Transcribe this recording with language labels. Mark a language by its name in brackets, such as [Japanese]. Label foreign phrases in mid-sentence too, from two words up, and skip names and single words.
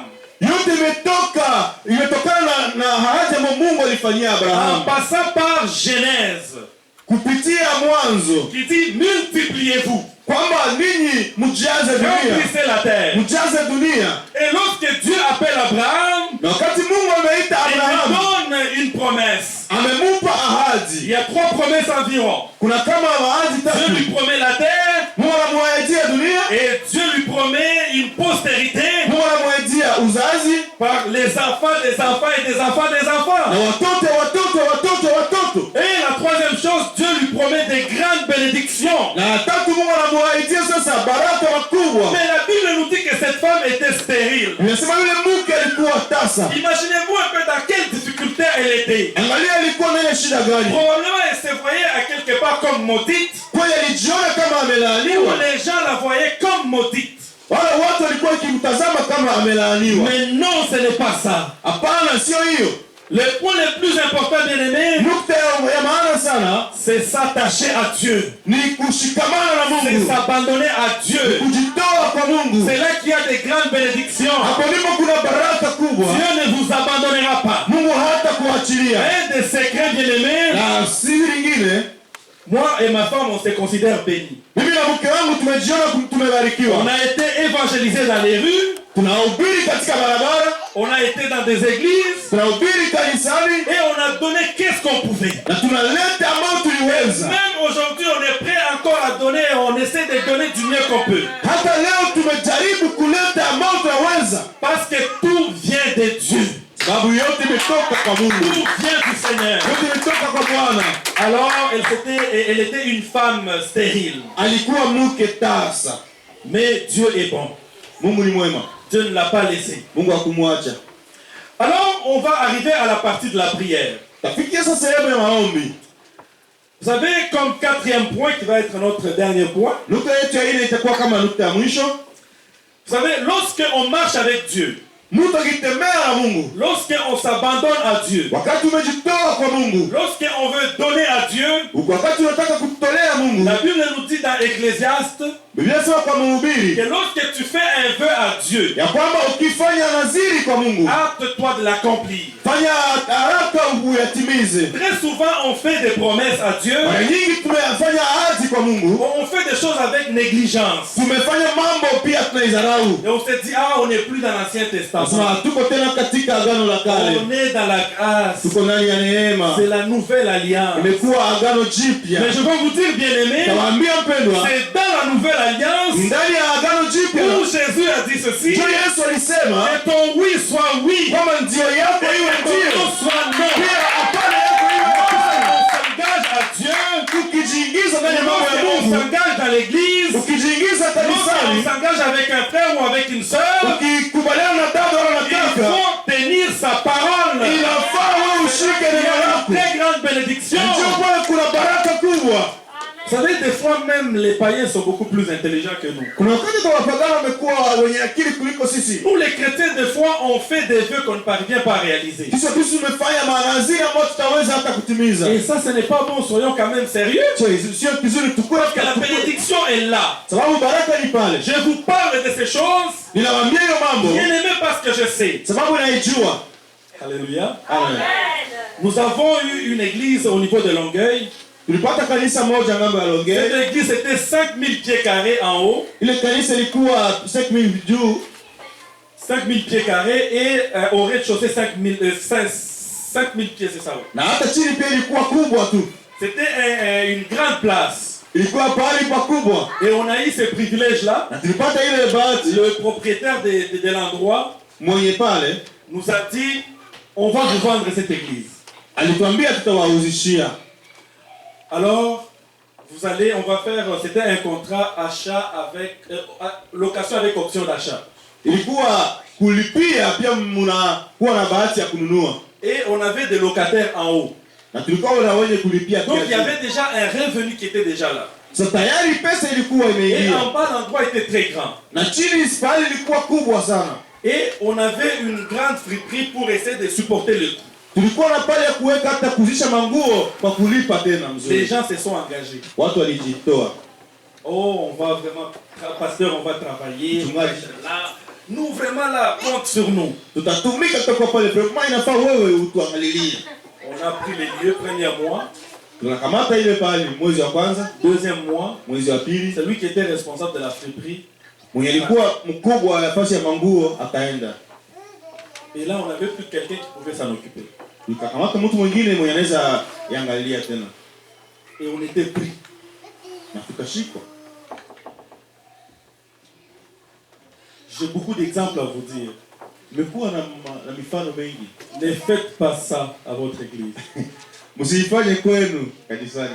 [Swahili] Yote imetokana na ahadi ambayo Mungu alifanyia [French] En [Swahili] Abrahamu [French] passant par Genèse, [Swahili] kupitia Mwanzo, [French] qui dit multipliez-vous, [Swahili] kwamba ninyi mjaze dunia, [French] remplissez la terre. [Swahili] mjaze dunia. [French] Et lorsque Dieu appelle Abraham, [Swahili] Na wakati Mungu ameita [French] il lui [Swahili] Abrahamu, [French] donne une promesse. [Swahili] amemupa ahadi. [French] Il y a 3 promesses environ. [Swahili] Kuna kama ahadi [French] Dieu lui [Swahili] tatu. [French] promet la terre [Swahili] Mungu anamwahidia dunia, [French] et Dieu lui promet une postérité [Swahili] Mungu anamwahidia uzazi [French] par les enfants des enfants et des enfants des enfants. [Swahili] na watoto. [French] Et la troisième chose, Dieu lui promet des grandes bénédictions. [Swahili] Na tatu Mungu anamwahidia sasa baraka makubwa. [French] Mais la Bible nous dit que cette femme était stérile. [Swahili] Inasema yule mke alikuwa tasa. [French] Imaginez-vous un peu dans quelle difficulté elle était. [Swahili] Angalia alikuwa na ile shida gani? [French] Probablement elle se voyait à quelque part comme maudite. [Swahili] Kweli alijiona kama [French] Ou [Swahili] amelaaniwa. [French] les gens la voyaient comme maudite. [Swahili] Wala watu walikuwa wakimtazama kama amelaaniwa. [French] Mais non, ce n'est pas ça. [Swahili] Hapana, sio hiyo. [French] Le point le plus important, bien aimé, [Swahili] Nukta ya maana sana [French] c'est s'attacher à Dieu. [Swahili] ni kushikamana na [French] C'est [Swahili] Mungu, [French] s'abandonner à Dieu. [Swahili] kujitoa kwa Mungu. [French] C'est là qu'il y a des grandes bénédictions. [Swahili] Hapo ndipo kuna baraka kubwa. [French] Dieu ne vous abandonnera pas. [Swahili] Mungu hata kuachilia. [French] Un des secrets, bien aimé, [Swahili] Na siri nyingine, [French] moi et ma femme, on se considère bénis. [Swahili] mimi na mke wangu tumejiona [French] On [Swahili] tumebarikiwa. [French] a été évangélisés dans les rues, [Swahili] Tunahubiri katika barabara, [French] on a été dans des églises [Swahili] tunahubiri kanisani [French] et on a donné qu'est-ce qu'on pouvait. [Swahili] na tunaleta ambayo tuliweza. [French] Même aujourd'hui, on est prêt encore à donner, on essaie de donner du mieux qu'on peut. [Swahili] Hata leo tumejaribu kuleta ambayo tunaweza, [French] Parce que tout vient de Dieu. [Swahili] sababu yote imetoka kwa Mungu, [French] Tout vient du Seigneur. [Swahili] yote imetoka kwa Bwana. [French] Alors, elle était une femme stérile. [Swahili] Alikuwa mke tasa. [French] Mais Dieu est bon. [Swahili] Mungu ni mwema, [French] Dieu ne l'a pas laissé. [Swahili] Mungu hakumwacha. [French] Alors, on va arriver à la partie de la prière. [Swahili] Tafikia sasa sehemu ya maombi. [French] Vous savez, comme 4e point, qui va être notre dernier point. [Swahili] Nukta yetu ya ine itakuwa kama nukta ya mwisho. [French] Vous savez, lorsqu'on marche avec Dieu, [Swahili] Mtu akitembea na Mungu, [French] lorsqu'on s'abandonne à Dieu, [Swahili] wakati umejitoa kwa Mungu, [French] lorsqu'on veut donner à Dieu, [Swahili] wakati unataka kutolea Mungu, [French] la Bible nous dit dans Ecclésiaste [Swahili] Biblia inasema kwa mhubiri [French] que lorsque tu fais un vœu à Dieu, [Swahili] ya kwamba ukifanya naziri kwa Mungu, [French] hâte-toi de l'accomplir. [Swahili] fanya haraka uyatimize. [French] Très souvent, on fait des promesses à Dieu, [Swahili] Mara nyingi tumefanya ahadi kwa Mungu, [French] on fait des choses avec négligence. [Swahili] tumefanya mambo pia tunaidharau. [French] Et on se dit, ah, on n'est plus dans l'Ancien Testament. [Swahili] Nasema tuko tena katika agano la kale, [French] On est dans la grâce. [Swahili] tuko ndani ya neema, [French] C'est la nouvelle alliance. [Swahili] imekuwa agano jipya. [French] Mais je vais vous dire, bien aimé, [Swahili] Nawaambia mpendwa, [French] c'est dans la nouvelle alliance [Swahili] ndani ya agano jipya [French] où Jésus a dit ceci, [Swahili] ndio Yesu alisema [French] que ton oui soit oui, [Swahili] kwamba ndio yako [French] et [Swahili] iwe [French] que ton [Swahili] ndio, [French] non soit non. [Swahili] pia hapana yako iwe hapana. [French] On s'engage à Dieu, [Swahili] Ukijiingiza ndani ya mambo ya [French] on [Swahili] Mungu, [French] s'engage dans l'église, [Swahili] ukijiingiza [French] on [Swahili] kanisani, [French] s'engage avec un frère ou avec une sœur, [Swahili] ukikubaliana na dada wala na [French] il [Swahili] kaka, [French] faut tenir sa parole. [Swahili] inafaa wewe ushike [French] Il y [Swahili] neno [French] a une [Swahili] lako. [French] très grande bénédiction. [Swahili] Ndio pale kuna baraka kubwa. [French] Vous savez, des fois même les païens sont beaucoup plus intelligents que nous. [Swahili] Kuna wakati kwa wapagani wamekuwa wenye akili kuliko sisi. [French] Nous les chrétiens, des fois, on fait des vœux qu'on ne parvient pas à réaliser. [Swahili] Kisha sisi tumefanya manaziri ambayo tutaweza hata kutimiza. [French] Et ça, ce n'est pas bon, soyons quand même sérieux. [Swahili] Sio kizuri tukue [French] Parce que la bénédiction est là. [Swahili] sababu baraka ni pale. [French] Je vous parle de ces choses. [Swahili] Ninawaambia hiyo mambo [French] Bien aimé parce que je sais. [Swahili] sababu naijua. [French] Alléluia. [Swahili] Amen. [French] Nous avons eu une église au niveau de Longueuil. [Swahili] Tulipata kanisa moja ngambo ya Longueuil. [French] Cette église était 5000 pieds carrés en haut. [Swahili] Ile kanisa ilikuwa 5000 juu. [French] 5000 pieds carrés et au rez-de-chaussée 5000 pieds, c'est ça. [Swahili] Na hata chini pia ilikuwa kubwa tu. [French] C'était une grande place. [Swahili] Ilikuwa pahali pakubwa. [French] Et on a eu ce privilège-là. [Swahili] Na tulipata ile bahati. [French] Le propriétaire de l'endroit [Swahili] Mwenye pale [French] nous a dit, on va vous vendre cette église. [Swahili] alituambia tutawauzishia. [French] Alors, vous allez, on va faire, c'était un contrat achat avec, location avec option d'achat. [Swahili] Ilikuwa kulipia pia mnakuwa na bahati ya kununua. [French] Et on avait des locataires en haut. [Swahili] Na tulikuwa na wenye kulipia pia. [French] Donc il y avait déjà un revenu qui était déjà là. [Swahili] Sasa tayari pesa ilikuwa [French] Et [Swahili] imeingia. [French] en bas, l'endroit était très grand. [Swahili] Na chini pale ilikuwa kubwa sana. [French] Et on avait une grande friperie pour essayer de supporter le coût. [Swahili] Tulikuwa na pale ya kuweka hata kuzisha manguo kwa kulipa tena mzuri. [French] Les gens se sont engagés. [Swahili] Watu walijitoa. [French] Oh, on va vraiment, pasteur, on va travailler. [Swahili] Mchungaji. [French] Là, nous vraiment là, compte sur nous. [Swahili] Tutatumika tutakuwa pale. Vraiment inafaa wewe utuangalilie. [French] On a pris les lieux, premier mois, [Swahili] Tunakamata ile pale mwezi wa kwanza, [French] deuxième mois. [Swahili] mwezi wa pili. [French] C'est lui qui était responsable de la friperie. [Swahili] Mwenye alikuwa mkubwa wa nafasi ya manguo akaenda. [French] Et là, on n'avait plus quelqu'un qui pouvait s'en occuper. [Swahili] Tukakamata mtu mwingine mwenye anaweza yangalia tena. [French] Et on était pris. [Swahili] Na tukashikwa. [French] J'ai beaucoup d'exemples à vous dire. [Swahili] Nimekuwa na mifano mengi. [French] Ne faites pas ça à votre église. [Swahili] Msifanye kwenu kanisani.